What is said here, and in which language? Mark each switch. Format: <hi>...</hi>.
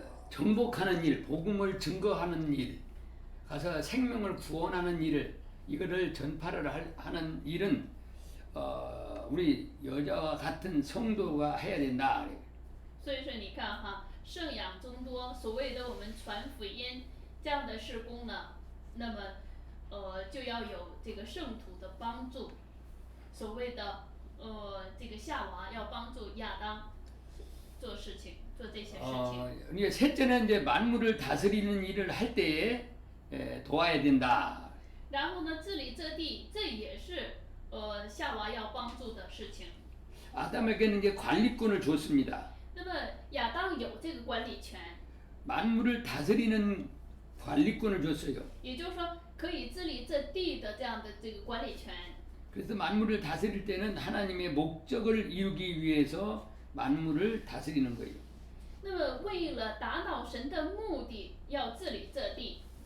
<ko>정복하는 일, 복음을 증거하는 일, 가서 생명을 구원하는 일을 이거를 전파를 하는 일은 우리 여자와 같은 성도가 해야 된다.</ko> <zh>所以说你看哈，圣养增多，所谓的我们传福音这样的事工呢，那么就要有这个圣徒的帮助。所谓的这个夏娃要帮助亚当做事情，做这些事情。</zh> <ko>이제 셋째는 이제 만물을 다스리는 일을 할 때에 도와야 된다.</ko> <zh>然后呢，治理这地，这也是夏娃要帮助的事情。</zh> <ko>아담에게는 이제 관리권을 줬습니다.</ko> <zh>那么亚当有这个管理权，</zh> <ko>만물을 다스리는 관리권을 줬어요.</ko> <zh>也就是说可以治理这地的这样的这个管理权。</zh> <ko>그래서 만물을 다스릴 때는 하나님의 목적을 이루기 위해서 만물을 다스리는 거예요.</ko> <zh>那么为了达到神的目的，要治理这地。</zh>